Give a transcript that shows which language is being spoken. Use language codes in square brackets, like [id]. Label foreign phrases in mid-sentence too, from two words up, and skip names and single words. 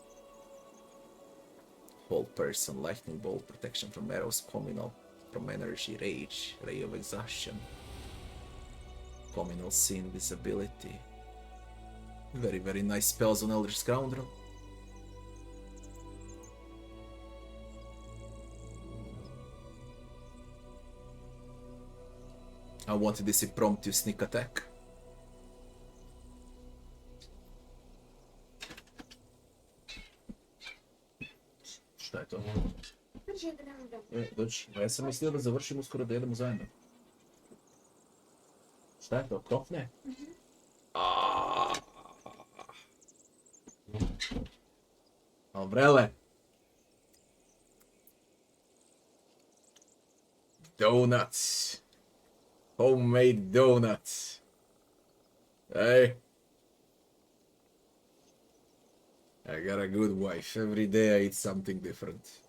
[en] Hold Person, Lightning Bolt, Protection from Arrows, Communal from Energy, Rage, Ray of Exhaustion, Communal Sin, Visibility. Very, very nice spells on Eldritch Scoundrel. I wanted this impromptu sneak attack. [sr] Šta je to? Dođi, ja sam mislio da završimo skoro da jedemo zajedno. Šta je to, krofne? Vrele. [en] Donuts. Homemade donuts. Hey. I got a good wife. Every day I eat something different.